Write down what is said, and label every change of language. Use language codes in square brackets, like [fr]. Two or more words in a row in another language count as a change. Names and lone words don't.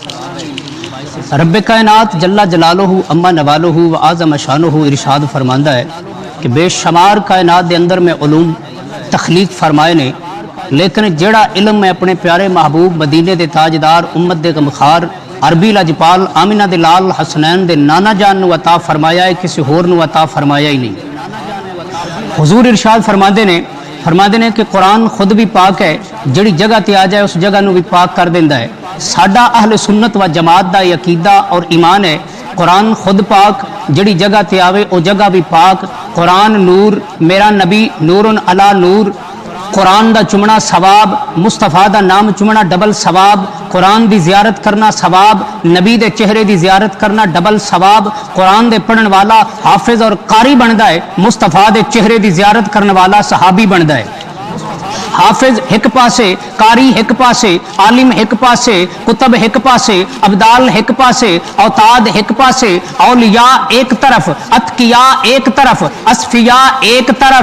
[pa] رب کائنات [ar] جل جلالہ اما نوالہ و اعظم شانہ [pa] ارشاد فرماندا ہے کہ بے شمار کائنات دے اندر میں علوم تخلیق فرمائے نے، لیکن جڑا علم میں اپنے پیارے محبوب مدینے دے تاجدار امت دے غمخوار عربی لاجپال آمنہ دے لال حسنین دے نانا جان نو عطا فرمایا ہے، کسی ہور نو عطا فرمایا ہی نہیں۔ حضور ارشاد فرماندے نے کہ قرآن خود بھی پاک ہے، جڑی جگہ تے آ جائے اس جگہ نو بھی پاک کر دیندا ہے۔ ساڈا اہل سنت و جماعت دا یہ عقیدہ اور ایمان ہے، قرآن خود پاک، جڑی جگہ تے آوے او جگہ بھی پاک۔ قرآن نور، میرا نبی نور علی نور، قرآن دا چمنا ثواب، مصطفیٰ دا نام چمنا ڈبل ثواب، قرآن دی زیارت کرنا ثواب، نبی دے چہرے دی زیارت کرنا ڈبل ثواب۔ قرآن دے پڑھن والا حافظ اور قاری بندا ہے، مصطفیٰ دے چہرے دی زیارت کرنے والا صحابی بندا ہے۔ حافظ ایک پاسے، قاری ایک پاسے، عالم ایک پاسے، کتب ایک پاسے، ابدال ایک پاسے، اوتاد ایک پاسے، اولیاء ایک طرف، اتقیاء ایک طرف، اصفیاء ایک طرف۔